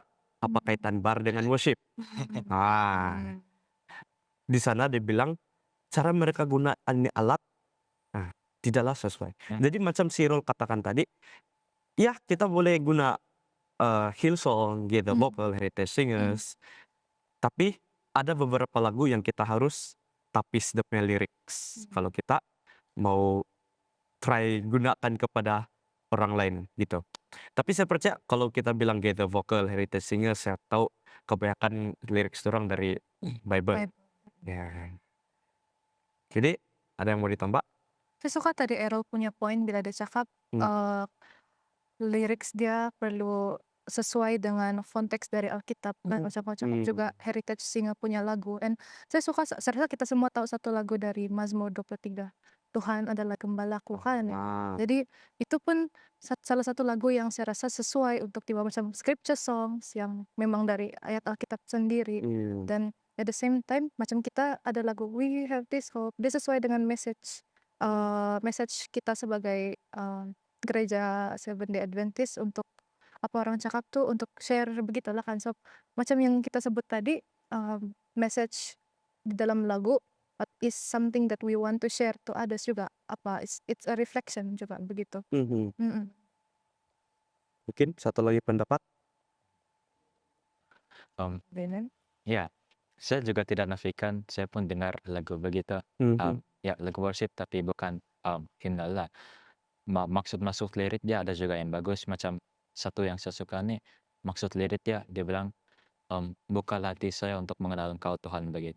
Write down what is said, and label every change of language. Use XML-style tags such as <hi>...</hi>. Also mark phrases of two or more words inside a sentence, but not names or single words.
<ms>Apa kaitan bar dengan worship? Di sana dia bilang cara mereka gunakan ini alat tidaklah sesuai. Jadi macam Cyril katakan tadi, ya kita boleh guna Hillsong, Gaither Vocal, Heritage Singers, tapi ada beberapa lagu yang kita harus tapis dia punya lyrics kalau kita mau try gunakan kepada orang lain gitu. Tapi saya percaya kalau kita bilang Gaither Vocal, Heritage Singers, saya tahu kebanyakan lyrics orang dari Bible. Ya. Jadi ada yang mau ditambah? Saya suka tadi Errol punya poin bila dia cakap lyrics dia perlu sesuai dengan konteks dari Alkitab dan macam-macam juga heritage Singa punya lagu. And saya suka, saya rasa kita semua tahu satu lagu dari Mazmur 23, Tuhan adalah gembalaku kan ya. Ah, Jadi itu pun salah satu lagu yang saya rasa sesuai untuk tiba macam scripture songs yang memang dari ayat Alkitab sendiri. Dan</ms> <en>at the same time</en> <ms>macam kita ada lagu We Have This Hope, dia sesuai dengan message message kita sebagai gereja Seventh Day Adventist untuk apa orang cakap tuh untuk share begitulah kan.</ms> <en>So</en> <ms>macam yang kita sebut tadi,</ms> <en>message</en> <ms>di dalam lagu</ms> <en>is something that we want to share to others</en> <ms>juga, apa</ms> <en>it's a reflection</en> <ms>juga begitu. Mungkin satu lagi pendapat. Benar. Ya, saya juga tidak nafikan, saya pun dengar lagu begitu. Ya, lagu worship tapi bukan himne lah. Maksud masuk lirik dia ada juga yang bagus. Macam satu yang saya suka nih, maksud lirik dia bilang, bukalah hati saya untuk mengenal Engkau Tuhan begitu.</ms>